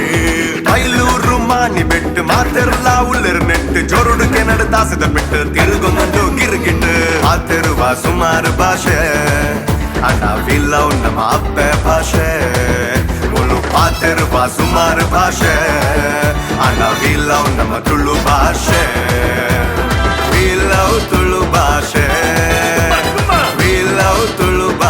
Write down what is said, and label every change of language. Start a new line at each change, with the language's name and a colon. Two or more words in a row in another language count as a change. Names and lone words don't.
Tulu: ಬೈಲೂರು ಮಾನಿ ಬೆಟ್ಟು ಮಾತೆರ್ಲ ಉಳ್ಳರ್ ನೆಟ್ಟು ಜೋರುಡುಕೆ ನಡೆದಾಸದ ಬಿಟ್ಟು ತಿರುಗೊಂದು ಗಿರ್ಗಿಟ್ಟು ಮಾತೆರುವ ಸುಮಾರು ಭಾಷೆ ಅಣ್ಣವಿಲ್ಲವು ನಮ್ಮ ಅಪ್ಪೆ ಭಾಷೆ ಮುಲು ಮಾತೆರುವ ಸುಮಾರು ಭಾಷೆ ಅಣ್ಣವಿಲ್ಲವು ನಮ್ಮ ತುಳು ಭಾಷೆ
English: we love
Tulu: ತುಳು ಭಾಷೆ
English: we love
Tulu: ತುಳು